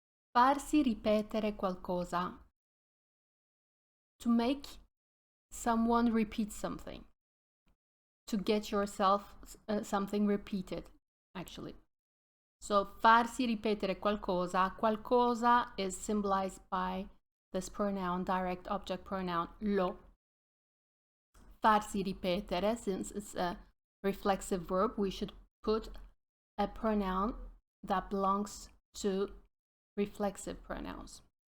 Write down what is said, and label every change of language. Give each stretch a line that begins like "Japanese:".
Italian: Farsi ripetere qualcosa.
English: To make someone repeat something. To get yourself something repeated, actually.
Italian: So, farsi ripetere qualcosa.
English: Qualcosa is symbolized by this pronoun, direct object pronoun, lo. Farsi ripetere, since it's a reflexive verb, we should put a pronoun that belongs to reflexive pronouns.